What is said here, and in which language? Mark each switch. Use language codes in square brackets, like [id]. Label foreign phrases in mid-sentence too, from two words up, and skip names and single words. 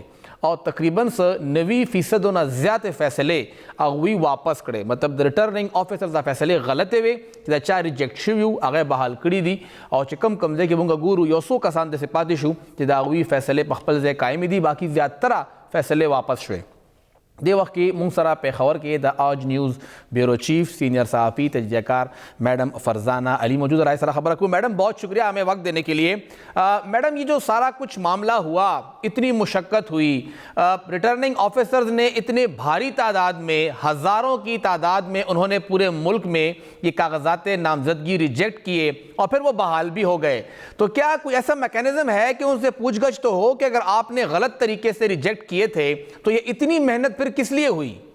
[ps] او تقریباً 90% نه زیاتې فیصلې هغوی واپس کړې مطلب د [en] returning officers [ps] دا فیصلې غلطې وې چې دا چا ریجیکټ شوي وو هغه یې بحال کړي دي او چې کم ځای کې موږ ګورو یو څو کسان داسې پاتې شو چې د هغوی فیصلې په خپل ځای قایمې دي باقي زیاتره فیصلې واپس شوې دې وخت کې موږ سره پېښور کې د آج نیوز [en] bureau chief senior [ur] صحافی تجزیہ کار میڈم فرزانہ علی موجود رائے سره خبر رکھوں میڈم بہت شکریہ ہمیں وقت دینے کے لیے میڈم یہ جو سارا کچھ معاملہ ہوا اتنی مشقت ہوئی [en] returning officers [ur] نے اتنے بھاری تعداد میں ہزاروں کی تعداد میں انہوں نے پورے ملک میں یہ کاغذات نامزدگی ریجیکٹ کیے اور پھر وہ بحال بھی ہو گئے تو کیا کوئی ایسا میکینزم ہے کہ ان سے پوچھ گچھ تو ہو کہ اگر آپ نے غلط طریقے سے ریجیکٹ کیے تھے تو یہ اتنی محنت پھر کس لیے ہوئی؟